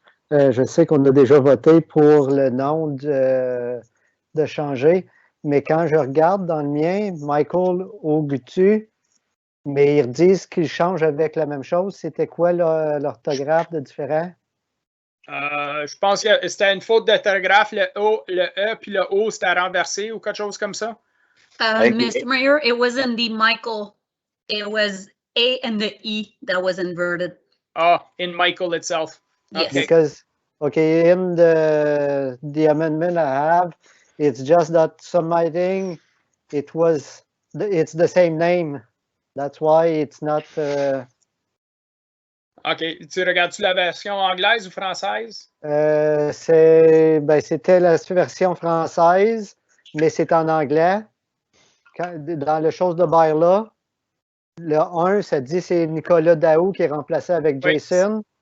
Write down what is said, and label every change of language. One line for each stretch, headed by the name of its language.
French: Je sais qu'on a déjà voté pour le nom de changer, mais quand je regarde dans le mien, Michael Ogutu, mais ils disent qu'ils changent avec la même chose. C'était quoi l'orthographe de différent? Je pense que c'était une faute d'orthographe. Le E puis le O, c'était renversé ou quelque chose comme ça.
English: Mr. Mayor, it wasn't the Michael. It was A and the E that was inverted. Oh, in Michael itself. Yes. Okay. Because, okay, in the amendment I have, it's just that submitting, it's the same name. That's why it's not. OK.
French: Tu regardes-tu la version anglaise ou française? C'était la version française, mais c'est en anglais. Dans le chose de bylaw, le 1, ça dit c'est Nicolas Daou qui est remplacé avec Jason.